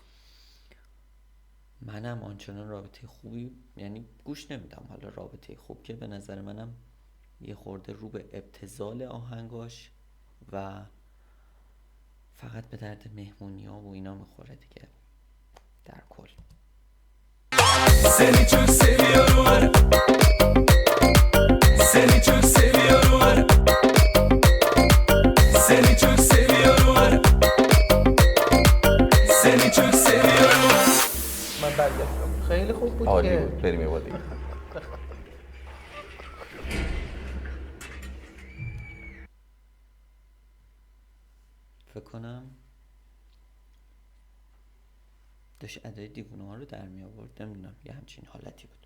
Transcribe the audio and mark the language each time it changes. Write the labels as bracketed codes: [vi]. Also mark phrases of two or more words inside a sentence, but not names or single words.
[fa] منم آنچنان رابطه خوبی یعنی گوش نمیدم، حالا رابطه خوب که به نظر منم یه خورده رو به ابتذال آهنگاش و فقط به درد مهمونی ها و اینا میخوره دیگه در کل. [tr] Seni çok seviyorum Seni çok seviyorum Seni çok seviyorum Seni çok seviyorum. [fa] من برگشتم. خیلی خوب بود عالی که بود، بریم یه بار دیگه. فکر کنم داشت ادای دیوونه ها رو در می آورد، نمیدونم یه همچین حالتی بود.